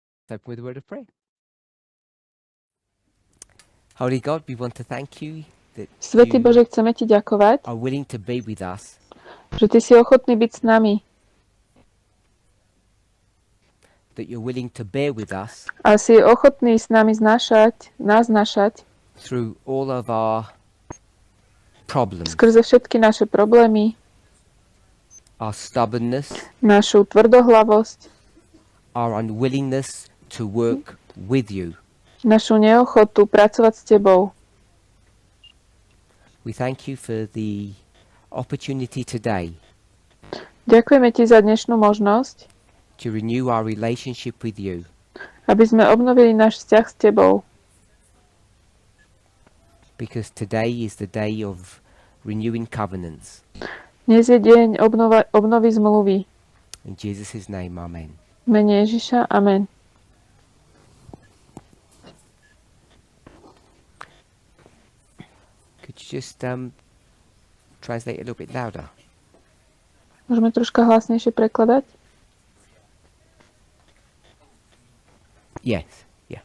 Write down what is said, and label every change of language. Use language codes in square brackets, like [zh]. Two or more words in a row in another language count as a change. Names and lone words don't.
[en] open with a word of prayer. Holy God, we want to thank you that [sk] Svätý [en] you [sk] Bože, chceme Ti ďakovať, [en] are willing to be with us, [sk] že Ty si ochotný byť s nami [en] that you're willing to bear with us [sk] a si ochotný s nami nás znášať [en] through all of our problems, [sk] skrze všetky naše problémy, [en] our stubbornness, [sk] našu tvrdohlavosť, [en] our unwillingness to work with you. [sk] našu neochotu pracovať s Tebou. [en] We thank you for the opportunity today [sk] Ďakujeme Ti za dnešnú možnosť, [en] to renew our relationship with you. [sk] aby sme obnovili náš vzťah s Tebou. [en] Because today is the day of renewing covenants. [sk] Dnes je deň obnovy zmluvy. [en] In Jesus' name, amen. [sk] V mene Ježiša, amen. [en] Could you just translate a little bit louder? [sk] Môžeme troška hlasnejšie prekladať? [en] Yes, yeah.